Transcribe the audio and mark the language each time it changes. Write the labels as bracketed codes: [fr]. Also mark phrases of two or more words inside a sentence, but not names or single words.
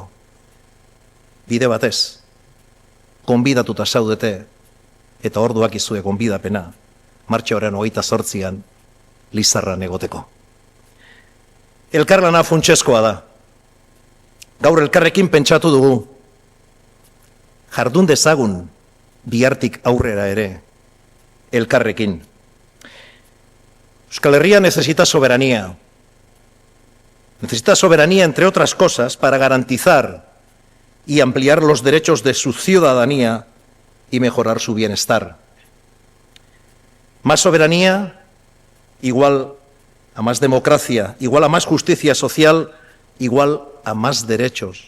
[eu] Bide batez, konbidatuta zaudete, eta orduak izue konbidapena, martxoaren 28an, Lizarran egoteko. Elkarlana funtsezkoa da. Gaur elkarrekin pentsatu dugu, jardun dezagun bihartik aurrera ere, elkarrekin. [es] Euskal Herria necesita soberanía. Necesita soberanía, entre otras cosas, para garantizar y ampliar los derechos de su ciudadanía y mejorar su bienestar. Más soberanía igual a más democracia, igual a más justicia social, igual a más derechos.